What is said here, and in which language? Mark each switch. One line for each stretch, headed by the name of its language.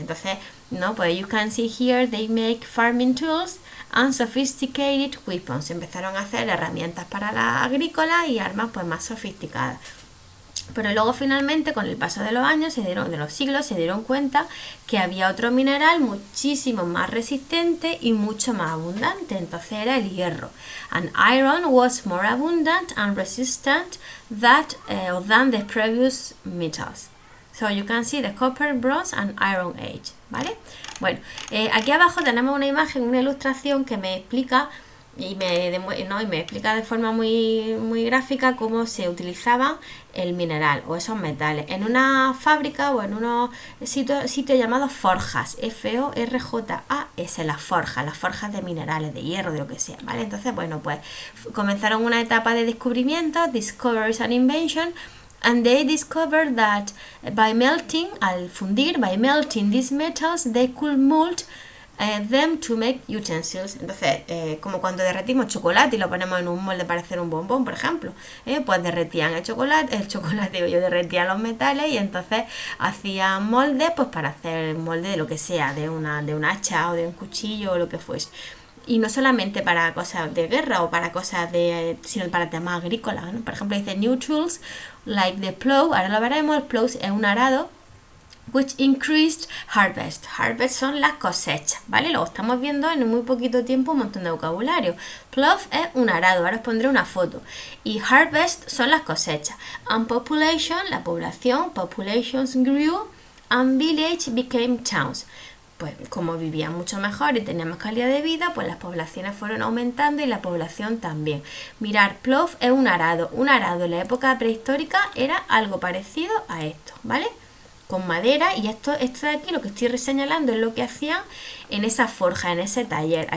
Spanish: Entonces, no, pues
English: you can see here they make farming tools and sophisticated weapons.
Spanish: Empezaron a hacer herramientas para la agrícola y armas pues más sofisticadas. Pero luego finalmente con el paso de los siglos se dieron cuenta que había otro mineral muchísimo más resistente y mucho más abundante. Entonces era el hierro.
English: And iron was more abundant and resistant than the previous metals. So you can see the copper, bronze and iron age, ¿vale?
Spanish: Bueno, aquí abajo tenemos una imagen, una ilustración que me explica y me explica de forma muy gráfica cómo se utilizaba el mineral o esos metales en una fábrica o en unos sitios llamados forjas, F-O-R-J-A-S, las forjas de minerales, de hierro, de lo que sea, ¿vale? Entonces, bueno, pues comenzaron una etapa de descubrimiento,
English: discoveries and invention. And they discovered that
Spanish: al fundir,
English: by melting these metals, they could mold them to make utensils.
Spanish: Entonces, como cuando derretimos chocolate y lo ponemos en un molde para hacer un bombón, por ejemplo, pues derretían derretían los metales y entonces hacían moldes pues para hacer molde de lo que sea, de un hacha o de un cuchillo o lo que fuese. Y no solamente para cosas de guerra o para cosas sino para temas agrícolas, ¿no? Por ejemplo, dice
English: new tools like the plow,
Spanish: ahora lo veremos, el plow es un arado,
English: which increased harvest.
Spanish: Harvest son las cosechas, ¿vale? Luego estamos viendo en muy poquito tiempo un montón de vocabulario. Plow es un arado, ahora os pondré una foto. Y harvest son las cosechas.
English: And population,
Spanish: la población,
English: populations grew and village became towns.
Spanish: Pues como vivían mucho mejor y tenían más calidad de vida, pues las poblaciones fueron aumentando y la población también. Mirar, plough es un arado. Un arado en la época prehistórica era algo parecido a esto, ¿vale? Con madera, y esto de aquí, lo que estoy señalando es lo que hacían en esa forja, en ese taller.